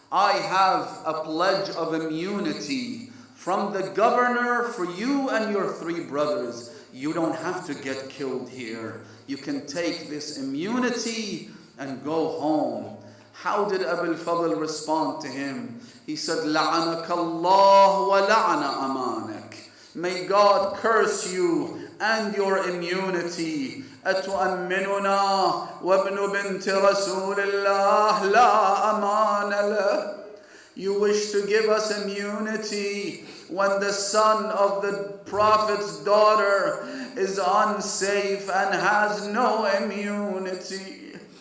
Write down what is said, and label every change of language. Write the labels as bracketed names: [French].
[English] I have a pledge of immunity from the governor for you and your three brothers. You don't have to get killed here. You can take this immunity and go home. How did Abul Fadl respond to him? He said, [Arabic] لَعَنَكَ اللَّهُ وَلَعَنَ أَمَانَكَ. [English] May God curse you and your immunity. [Arabic] أَتُؤَمِّنُنَا وَابْنُ بِنْتِ رَسُولِ اللَّهِ لَا أَمَانَ لَهُ. [English] You wish to give us immunity when the son of the Prophet's daughter is unsafe and has no immunity.